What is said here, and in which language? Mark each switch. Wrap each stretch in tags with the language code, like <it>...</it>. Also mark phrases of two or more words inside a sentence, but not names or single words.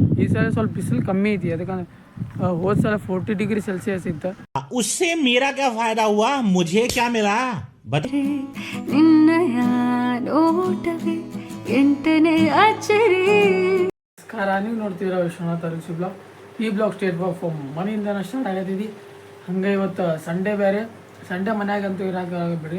<kn>ಈ ಸಲ ಸ್ವಲ್ಪ ಬಿಸಿಲು ಕಮ್ಮಿ ಐತಿ, ಅದಕ್ಕೆ ಹೋದ ಸಲ 40</kn> <en>degree Celsius</en> <kn>ಇತ್ತು.</kn> <hi>उससे मेरा क्या फायदा हुआ, मुझे क्या मिला?</hi> <kn>ನಮಸ್ಕಾರ, ನೀವು ನೋಡ್ತೀರಾ ವಿಶ್ವನಾಥ್ ಅರಸಿ ಬ್ಲಾಗ್. ಈ ಬ್ಲಾಗ್</kn> <en>state for</en> <kn>ಮನೆಯಿಂದನ ಸ್ಟಾರ್ಟ್ ಆಗತ್ತಿದ್ದಿ. ಹಂಗೆ ಇವತ್ತು ಸಂಡೇ ಬೇರೆ, ಸಂಡೇ ಮನ್ಯಾಗಂತೂ ಇರೋಕೆ ಬಿಡ್ರಿ,</kn>